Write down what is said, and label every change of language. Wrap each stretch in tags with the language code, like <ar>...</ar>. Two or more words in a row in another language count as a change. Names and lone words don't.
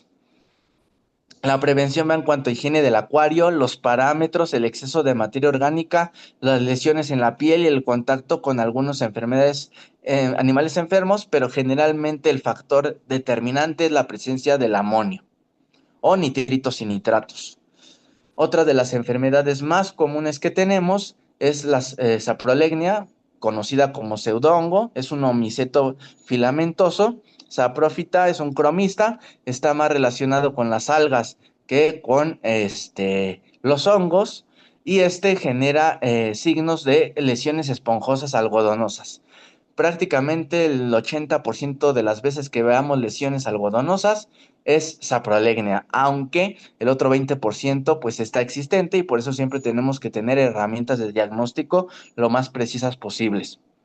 <es>La prevención va en cuanto a higiene del acuario, los parámetros, el exceso de materia orgánica, las lesiones en la piel y el contacto con algunas enfermedades, animales enfermos, pero generalmente el factor determinante es la presencia del amonio o nitritos y nitratos. Otra de las enfermedades más comunes que tenemos es la saprolegnia, conocida como pseudongo, es un omiceto filamentoso. Saprófita es un cromista, está más relacionado con las algas que con los hongos y genera signos de lesiones esponjosas algodonosas. Prácticamente el 80% de las veces que veamos lesiones algodonosas es saprolegnia, aunque el otro 20% pues está existente y por eso siempre tenemos que tener herramientas de diagnóstico lo más precisas posibles.</es>